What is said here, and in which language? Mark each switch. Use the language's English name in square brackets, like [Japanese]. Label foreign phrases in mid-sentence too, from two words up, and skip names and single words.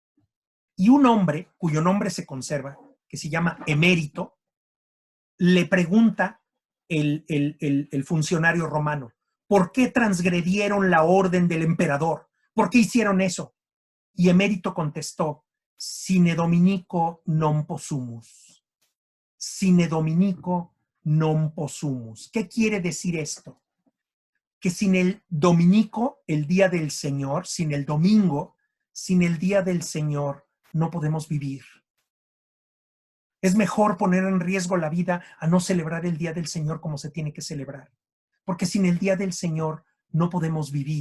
[Spanish] Y un hombre, cuyo nombre se conserva, que se llama Emérito, le pregunta el funcionario romano, ¿por qué transgredieron la orden del emperador? ¿Por qué hicieron eso? Y Emérito contestó, [Latin] sine dominico non possumus. Sine dominico non possumus. [Spanish] ¿Qué quiere decir esto? Que sin el dominico, el día del Señor, sin el domingo, sin el día del Señor, no podemos vivir. Es mejor poner en riesgo la vida a no celebrar el día del Señor como se tiene que celebrar, porque sin el día del Señor no podemos vivir.